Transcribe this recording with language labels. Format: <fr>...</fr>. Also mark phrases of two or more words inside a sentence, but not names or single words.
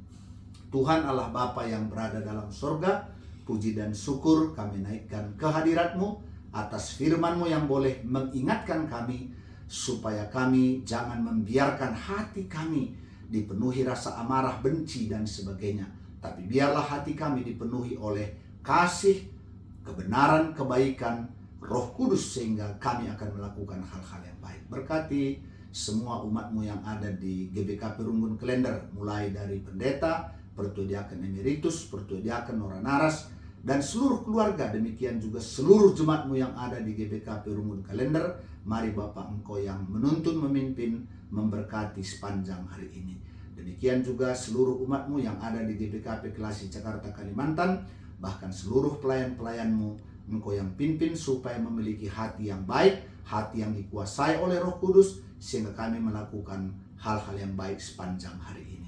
<id>Tuhan Allah Bapa yang berada dalam surga, puji dan syukur kami naikkan kehadirat-Mu atas firman-Mu yang boleh mengingatkan kami supaya kami jangan membiarkan hati kami dipenuhi rasa amarah, benci, dan sebagainya. Tapi biarlah hati kami dipenuhi oleh kasih, kebenaran, kebaikan, Roh Kudus sehingga kami akan melakukan hal-hal yang baik. Berkati semua umat-Mu yang ada di GBKP Runggun Klender, mulai dari pendeta, Pertua Diaken Emeritus, Pertua Diaken Nora Naras, dan seluruh keluarga. Demikian juga seluruh jemaat-Mu yang ada di GBKP Runggun Klender. Mari Bapak, Engkau yang menuntun, memimpin, memberkati sepanjang hari ini. Demikian juga seluruh umat-Mu yang ada di GBKP Kelasi Jakarta Kalimantan, bahkan seluruh pelayan-pelayan-Mu, Engkau yang pimpin supaya memiliki hati yang baik, hati yang dikuasai oleh Roh Kudus, sehingga kami melakukan hal-hal yang baik sepanjang hari ini.</id>